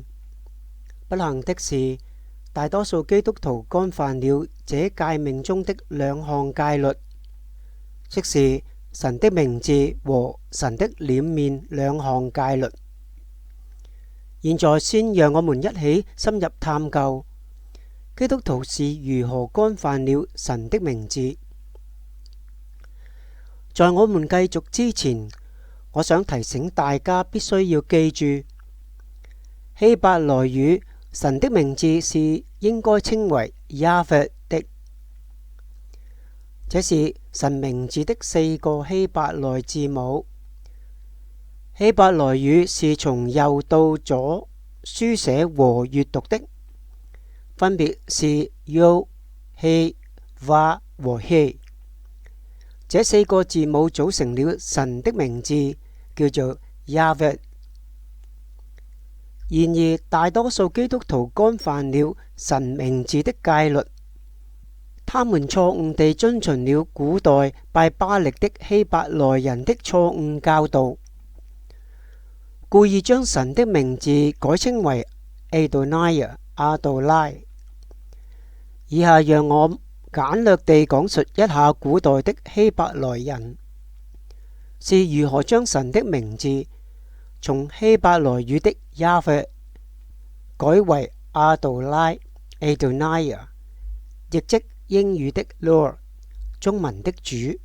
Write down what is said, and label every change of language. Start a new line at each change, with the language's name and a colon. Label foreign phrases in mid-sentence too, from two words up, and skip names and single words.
Chinese: 不幸的是，大多數基督徒干犯了這誡命中的兩項誡律，即是神的名字和神的臉面兩項誡律。現在先讓我們一起深入探究基督徒是如何干犯了神的名字。在我們繼續之前，我想提醒大家必須要記住，希伯來語神的名字是應該稱為雅弗的，這是神名字的4個希伯來字母。希伯來語是從右到左書寫和閱讀的，分別是 Yod、He、Vav 和 He。這4個字母組成了神的名字，叫做雅弗。然而，大多數基督徒干犯了神名字的誡律，他們錯誤地遵循了古代拜巴力的希伯來人的錯誤教導，故意將神的名字改稱為 Adonai 阿杜拉。以下讓我簡略地講述一下古代的希伯來人是如何將神的名字從希伯來語的雅弗改為阿杜拉 Adonai， 亦即英語的 Lord， 中文的主。